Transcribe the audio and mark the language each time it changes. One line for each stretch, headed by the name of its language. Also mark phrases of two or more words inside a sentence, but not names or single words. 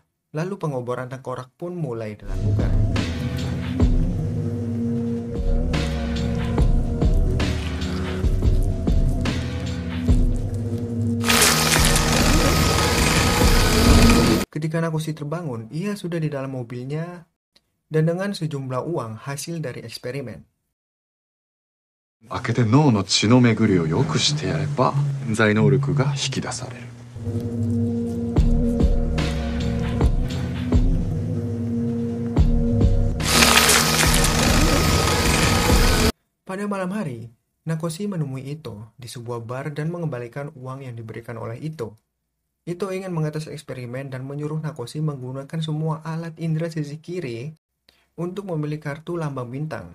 Indonesian: Lalu pengoboran tengkorak pun mulai dilakukan. Ketika Nakoshi terbangun, ia sudah di dalam mobilnya dan dengan sejumlah uang hasil dari eksperimen.
Japanese: 開けて脳の血の巡りを良くしてやれば潜在能力が引き出される。
Indonesian: Pada malam hari, Nakoshi menemui Ito di sebuah bar dan mengembalikan uang yang diberikan oleh Ito. Ito ingin mengatas eksperimen dan menyuruh Nakoshi menggunakan semua alat indera sisi kiri untuk memilih kartu lambang bintang.